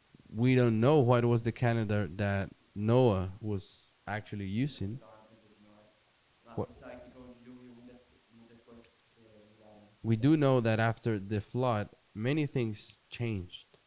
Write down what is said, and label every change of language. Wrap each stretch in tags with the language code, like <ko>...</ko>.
<en>We don't know what was the calendar that Noah was actually using.</en> <pt>no tempo de Noé. Mas</pt> <en>What-</en> <pt>a gente sabe que com o dilúvio muitas coisas mudaram.</pt> <en>We do know that after the flood, many things changed.</en>